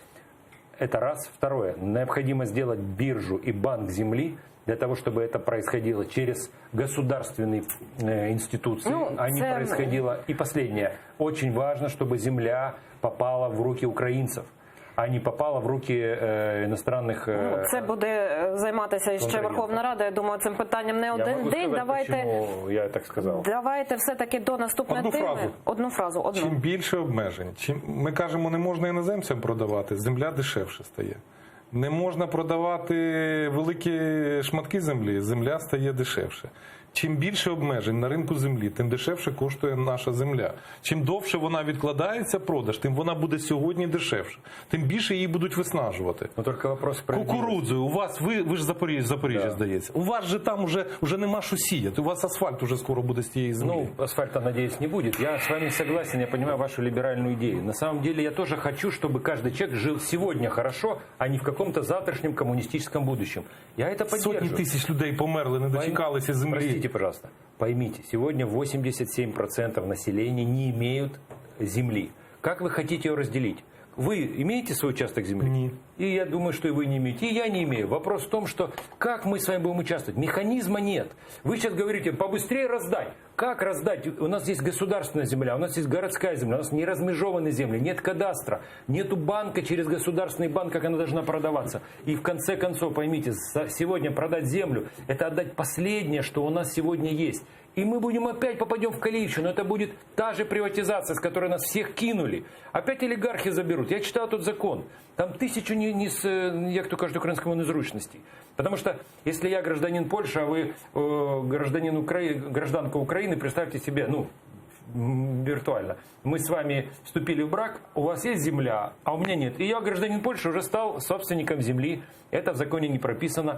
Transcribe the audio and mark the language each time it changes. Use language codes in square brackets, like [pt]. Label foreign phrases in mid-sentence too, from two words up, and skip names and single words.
[ru] Это раз. Второе. Необходимо сделать биржу и банк земли для того, чтобы это происходило через государственные институции, а не происходило. И последнее. Очень важно, чтобы земля попала в руки украинцев, а не попала в руки іностранних... [uk] Це буде займатися ще Верховна Рада. Я думаю, цим питанням не один день. Давайте, я так сказав. Давайте все-таки до наступної теми. Одну фразу. Чим більше обмежень, ми кажемо, не можна іноземцям продавати, земля дешевше стає. Не можна продавати великі шматки землі, земля стає дешевше. Чим більше обмежень на ринку землі, тим дешевше коштує наша земля. Чим довше вона відкладається продаж, тим вона буде сьогодні дешевше. Тим більше її будуть виснажувати. Кукурудзою. У вас, ви ж Запоріжжя, здається. У вас же там уже нема що сіяти. У вас асфальт уже скоро буде з тієї землі. [ru] Асфальта, надеюсь, не будет. Я с вами согласен, я понимаю вашу либеральную идею. На самом деле, я тоже хочу, чтобы каждый человек жил сегодня хорошо, а не в каком-то завтрашнем коммунистическом будущем. Я это поддерживаю. [uk] Сотни тысяч людей померли, не дочекалися землі. [ru] Простите, пожалуйста. Поймите, сегодня 87% населения не имеют земли. Как вы хотите ее разделить? Вы имеете свой участок земли? Нет. И я думаю, что и вы не имеете, и я не имею. Вопрос в том, что как мы с вами будем участвовать? Механизма нет. Вы сейчас говорите, побыстрее раздать. Как раздать? У нас есть государственная земля, у нас есть городская земля, у нас не размежованные земли, нет кадастра, нету банка через государственный банк, как она должна продаваться. И в конце концов, поймите, сегодня продать землю – это отдать последнее, что у нас сегодня есть. И мы будем опять попадем в Калиевщину. Это будет та же приватизация, с которой нас всех кинули. Опять олигархи заберут. Я читал тут закон. [uk] Там 1000 як то кажуть, українському незручностей. [ru] Потому что, если я гражданин Польши, а вы гражданка Украины, представьте себе, виртуально. Мы с вами вступили в брак, у вас есть земля, а у меня нет. И я, гражданин Польши, уже стал собственником земли. Это в законе не прописано.